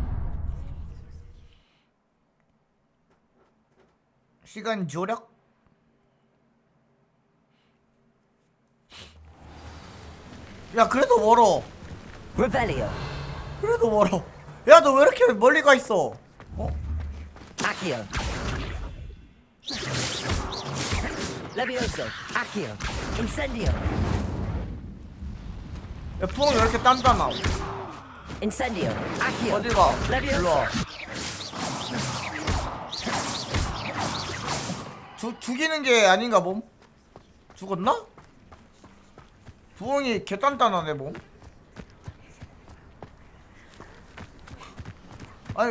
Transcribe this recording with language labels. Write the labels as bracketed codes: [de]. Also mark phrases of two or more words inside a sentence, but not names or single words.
[ko] 시간 조력? 야 그래도 멀어. [en] Revelio. [ko] 그래도 멀어. 야 너 왜 이렇게 멀리 가 있어? 어? [en] Accio. Levioso. Accio. Incendio. [ko] 야 푸엉이 왜 이렇게 단단하? [en] Incendio. Accio. [ko] 어디가? [en] Levioso. [ko] 일로와. 죽이는 게 아닌가 몸? 죽었나? 부엉이 개 단단하네 몸. 아니